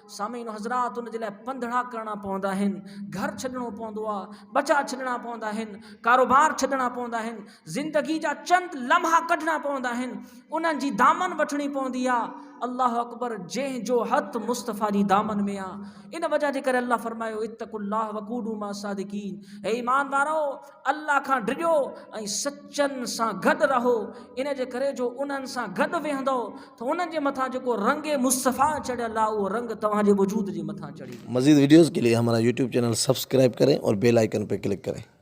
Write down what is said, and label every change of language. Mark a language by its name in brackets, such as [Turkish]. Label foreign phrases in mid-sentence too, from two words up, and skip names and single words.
[Sindhi] सामीन हज़रात, उन जे लाइ पंधड़ा करणा पवंदा आहिनि, घर छॾिणो पवंदो आहे, बचा छॾिणा पवंदा आहिनि, कारोबार छॾिणा पवंदा आहिनि, ज़िंदगी जा चंद लम्हा कढणा पवंदा आहिनि, उन्हनि जी दामन वठणी पवंदी आहे। [Arabic] الله أكبر, [Sindhi] जंहिंजो हथ मुस्तफ़ा जी दामन में आहे। इन वजह जे करे अल्लाह फरमायो [Arabic] اتقوا الله وكونوا مع الصادقين, [Sindhi] हे ईमान वारो अल्लाह खां डिॼो ऐं सचनि सां गॾु रहो। इन जे करे जो उन्हनि सां गॾु वेहंदो त उन्हनि जे मथां जेको रंग मुस्तफ़ा चढ़ियल आहे उहो रंग तव्हांजे वजूद जे मथां चढ़ी। [Hindi] मज़ीद वीडियोज़ के लिए हमारा यूट्यूब चैनल सब्सक्राइब करें और बेल आइकन पर क्लिक करें।